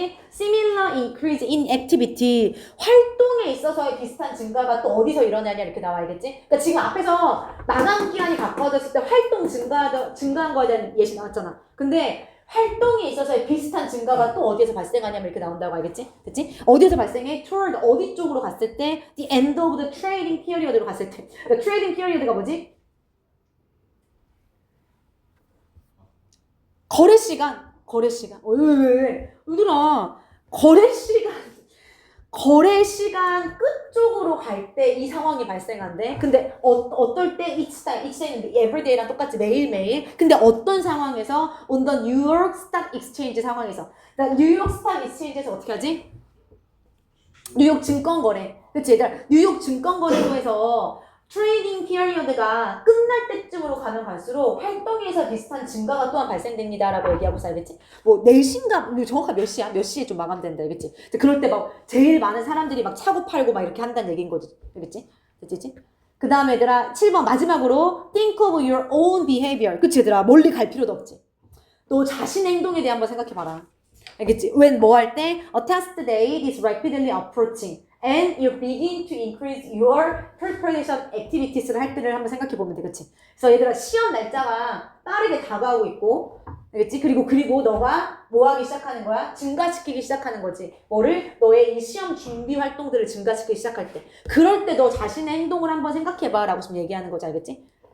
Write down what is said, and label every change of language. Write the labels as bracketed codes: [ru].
[en] Similar increase in activity. [ko] 활동에 있어서의 비슷한 증가가 또 어디서 일어나냐 이렇게 나와, 알겠지? 그러니까 지금 앞에서 마감 기한이 가까워졌을 때 활동 증가한 거에 대한 예시 나왔잖아. 근데 활동에 있어서의 비슷한 증가가 또 어디에서 발생하냐면 이렇게 나온다고, 알겠지? 됐지? 어디에서 발생해? [en] toward [ko] 어디 쪽으로 갔을 때? [en] the end of the trading period로 [ko] 갔을 때. 그러니까 trading period가 뭐지? 거래 시간. 왜? 얘들아, 거래 시간 끝 쪽으로 갈 때 이 상황이 발생한대. 근데 어떨 때 [en] each day [ko] 는 [en] everyday [ko] 랑 똑같이 매일매일. 근데 어떤 상황에서 [en] on the New York Stock Exchange [ko] 상황에서. 그러니까 뉴욕 스탁 익스체인지에서 어떻게 하지? 뉴욕 증권거래. 그치? 얘들아, 뉴욕 증권거래소에서 트레이딩 피리어드가 끝날 때쯤으로 가면 갈수록 활동에서 비슷한 증가가 또한 발생됩니다라고 얘기하고 있어, 알겠지? 뭐 4시인가 정확하게 몇 시야? 몇 시에 좀 마감된다, 알겠지? 그럴 때 막 제일 많은 사람들이 막 사고 팔고 막 이렇게 한다는 얘기인 거지, 알겠지? 됐지? 그 다음에 얘들아 7번 마지막으로 [en] think of your own behavior. [ko] 그치 얘들아, 멀리 갈 필요도 없지. 너 자신의 행동에 대해 한번 생각해봐라. 알겠지? [en] when [ko] 뭐 할 때 [en] a test date is rapidly approaching and you begin to increase your preparation activities [ko] 를 할 때를 한번 생각해 보면 돼, 그치? 그래서 얘들아 시험 날짜가 빠르게 다가오고 있고, 알겠지? 그리고 너가 뭐 하기 시작하는 거야? 증가시키기 시작하는 거지. 뭐를? 너의 이 시험 준비 활동들을 증가시키기 시작할 때. 그럴 때 너 자신의 행동을 한번 생각해 봐라고 지금 얘기하는 거지, 알겠지?